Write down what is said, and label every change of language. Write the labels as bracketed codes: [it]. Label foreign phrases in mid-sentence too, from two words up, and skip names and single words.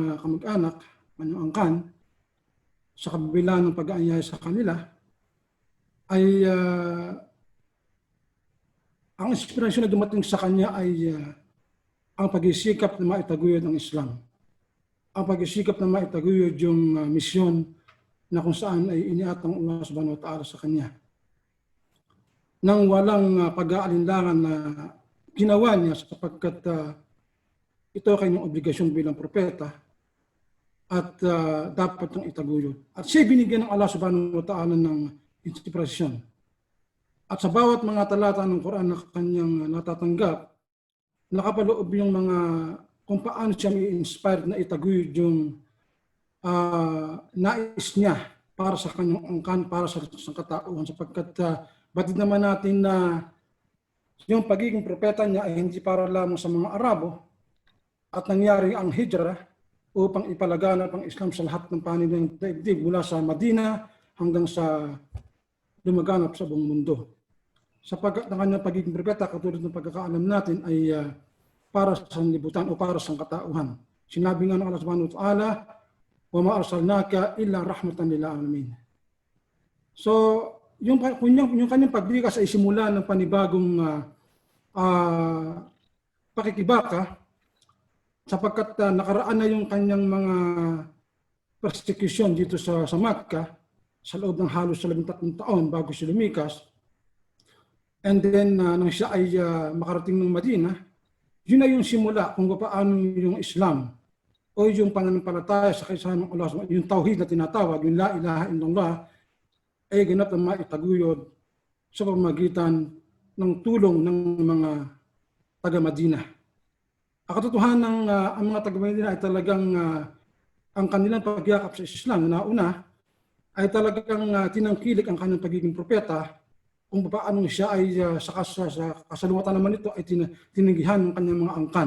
[tl] kamag-anak, kanyang angkan, sa kabila ng pag-aanyaya sa kanila, ay ang inspirasyon na dumating sa kanya ay ang pag-isikap na maitaguyod ang Islam. Ang pag-isikap na maitaguyod yung misyon na kung saan ay iniatang Allah [ar] سبحانه وتعالى [tl] sa kanya. Nang walang pag-aalinlangan na ginawa niya sapagkat ito ay kanyang obligasyon bilang propeta at dapat niyang itaguyod. At siya binigyan ng Allah [ar] سبحانه وتعالى [tl] ng inspirasyon. At sa bawat mga talata ng Quran na kanyang natatanggap, nakapaloob yung mga kung paano siya i-inspired na itaguyod yung nais niya para sa kanyang angkan, para sa katauhan, sapagkat batid naman natin na yung pagiging propeta niya ay hindi para lamang sa mga Arabo at nangyari ang hijrah upang ipalaganap ang Islam sa lahat ng panig ng daigdig mula sa Madina hanggang sa lumaganap sa buong mundo. Sapagkat ang kanyang pagiging propeta, katulad ng pagkakaalam natin, ay para sa sanlibutan o para sa katauhan. Sinabi nga ng Allah [ar] سبحانه وتعالى, وما أرسلناك إلا رحمة للعالمين. [tl] So, yung kanyang pagbigkas ay simula ng panibagong pakikibaka, sapagkat nakaraan na yung kanyang mga persecution dito sa Makkah sa loob ng halos 13 taon bago siya lumikas. [en] And then, [tl] nang siya ay makarating ng Madina, yun na yung simula kung paano yung Islam o yung pananampalataya sa kaysahan ng Allah, yung tauhid na tinatawag, yung [ar] لا إله إلا الله, [tl] ay ganap na maitaguyod sa pamamagitan ng tulong ng mga taga-Madina. Ang katotohanan ng ang mga taga-Madina ay talagang ang kanilang pagyakap sa Islam na una ay talagang tinangkilik ang kanyang pagiging propeta, kung paano siya ay sa kasaluwatan naman ito ay tinanggihan ng kanyang mga angkan.